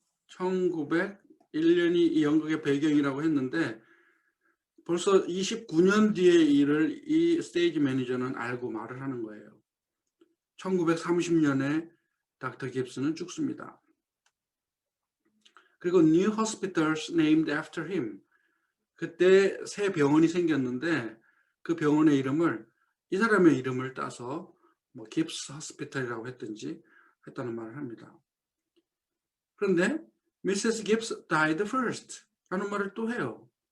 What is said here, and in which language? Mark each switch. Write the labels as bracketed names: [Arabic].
[Korean] 1901년이 이 연극의 배경이라고 했는데 벌써 29년 뒤의 일을 이 스테이지 매니저는 알고 말을 하는 거예요. 1930년에 닥터 깁스는 죽습니다. 그리고 [English] New Hospitals named after him. [Korean] 그때 새 병원이 생겼는데 그 병원의 이름을 이 사람의 이름을 따서 뭐 깁스 호스피털이라고 했든지 했다는 말을 합니다. 그런데 [English] Mrs. Gibbs died first [Korean] 라는 말을 또 해요.